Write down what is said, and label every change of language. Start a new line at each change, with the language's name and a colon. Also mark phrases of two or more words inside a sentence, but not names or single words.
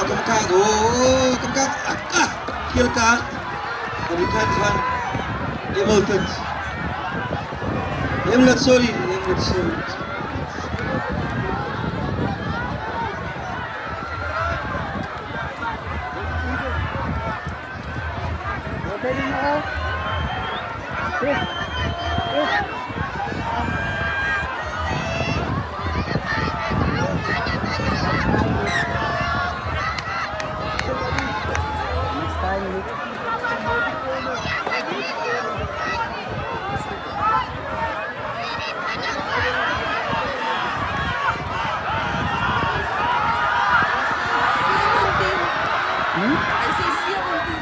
Dutch: kaart. Oh, de kaart. Gele kaart. Aan de kant van Hamilton. Hamlet, sorry. Hamlet, sorry.
Filipino: Pwede na ako.
English: Chris. Next time, Nick.
Dutch: Hij zei 17.